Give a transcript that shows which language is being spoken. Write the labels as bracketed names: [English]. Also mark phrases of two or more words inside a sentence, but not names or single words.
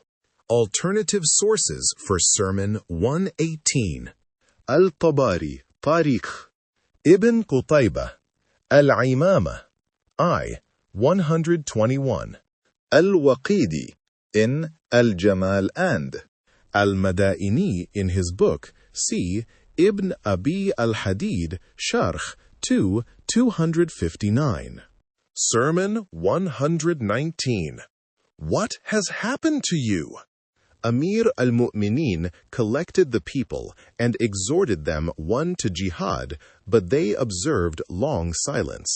[English] Alternative sources for Sermon 118. Al-Tabari, Tariq. Ibn Qutaybah, Al-Imama, I. 121. Al-Waqidi, in Al-Jamal and Al-Madaini in his book, see Ibn Abi al-Hadid, Sharh 2, 259. Sermon 119. What has happened to you? Amir al-Mu'mineen collected the people and exhorted them one to jihad, but they observed long silence.